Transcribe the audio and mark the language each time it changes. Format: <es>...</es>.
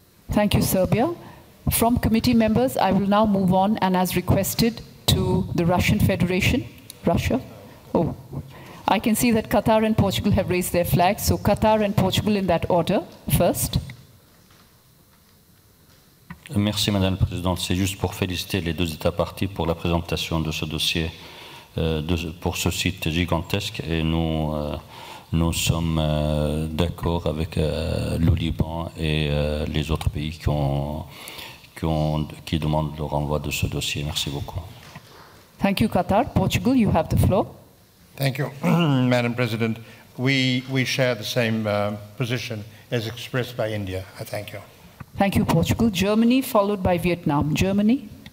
<en>Thank you, Serbia. From committee members, I will now move on and as requested to to the Russian Federation. Russia? Oh, I can see that Qatar and Portugal have raised their flags. So Qatar and Portugal in that order, first.</en> <fr>Merci Madame la Présidente. C'est juste pour féliciter les deux États parties pour la présentation de ce dossier pour ce site gigantesque. Et nous sommes d'accord avec le Liban et les autres pays qui demandent le renvoi de ce dossier. Merci beaucoup.</fr> <en>Thank you, Qatar. Portugal, you have the floor. Thank you, Madam President. We share the same position as expressed by India. I thank you. Thank you, Portugal. Germany, followed by Vietnam. Germany?</en>